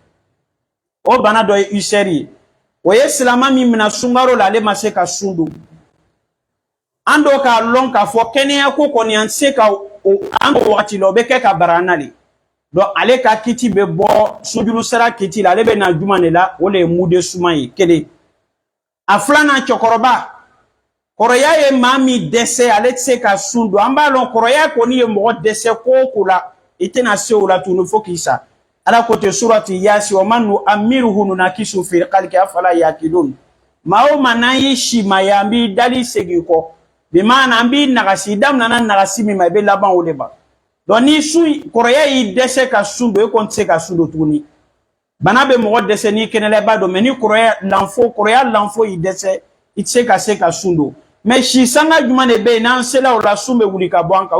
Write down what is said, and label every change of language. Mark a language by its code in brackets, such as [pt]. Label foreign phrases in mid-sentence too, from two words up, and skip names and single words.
[bm] o bana dɔ ye ulcère ye o ye silama min mina sungaro la ale ma se ka sun don an dɔw k'a lɔn k'a fɔ kɛnɛya ko kɔni an se ka an ko wagati la o be kɛ ka bara an na le donc ale ka kiti be bɔ sunjuru sara kiti la ale be na juma de la o le ye mude suma ye kelen a filanan cɛkɔrɔba kɔrɔya ye maa min dɛsɛ ale tɛ se ka sun don an b'a lɔn kɔrɔya kɔni ye mɔgɔ dɛsɛ ko o ko la i tɛna se o la tuguni fo k'i sa ala ko te surati yasi [ar] وَمَنْ نُعَمِّرْهُ نُنَكِّسْهُ فِي الْخَلْقِ أَفَلَا يَعْقِلُونَ [bm] maa o maa n'an y'i si ma ye an b'i dali segin kɔ bi maana an b'i nagasi daminɛna nagasi min ma i bɛ laban o de ma donc ni sun kɔrɔya y'i dɛsɛ ka sun don e kɔni tɛ se ka sun don tuguni bana bɛ mɔgɔ dɛsɛ n'i kɛnɛla i b'a dɔn mais ni kɔrɔya lanfo y'i dɛsɛ i tɛ se ka sun don mais si sanga jumɛn de bɛ yen n'an sela o la sun bɛ wuli ka bɔ an kan